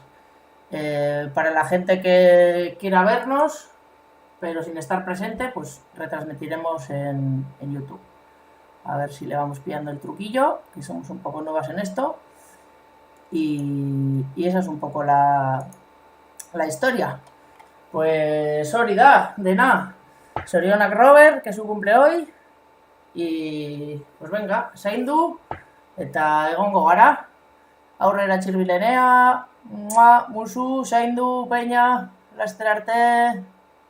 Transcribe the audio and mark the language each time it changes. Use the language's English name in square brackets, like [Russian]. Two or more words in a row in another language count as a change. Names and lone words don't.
[Spanish] Para la gente que quiera vernos, pero sin estar presente, pues retransmitiremos en YouTube. A ver si le vamos pillando el truquillo, que somos un poco nuevas en esto. Y esa es un poco la historia. [Basque] Pues hori da, dena. [Spanish] Zorionak Robert, que es su cumple hoy. Y pues venga, [Basque] zaindu eta egongo gara. Aurrera txirbilenea, musu, zaindu, peña, laster arte.